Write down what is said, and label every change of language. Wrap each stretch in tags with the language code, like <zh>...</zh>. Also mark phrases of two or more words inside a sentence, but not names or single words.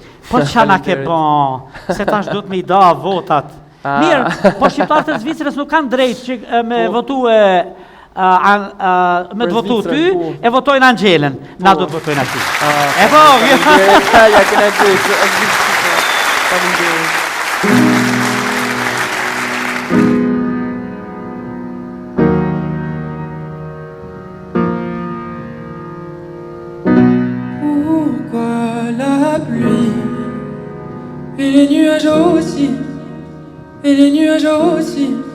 <sq>Po ç'a na ke bën, se tash duhet me i da votat. Mirë, po shqiptarët e Zvicrës nuk kanë drejt që me votue me të votu ty, e votojnë Angelen. Na do të votojnë aty. E po, ja kena gjithë.</sq> <fr>Pourquoi la pluie et les nuages aussi, et les nuages aussi?</fr>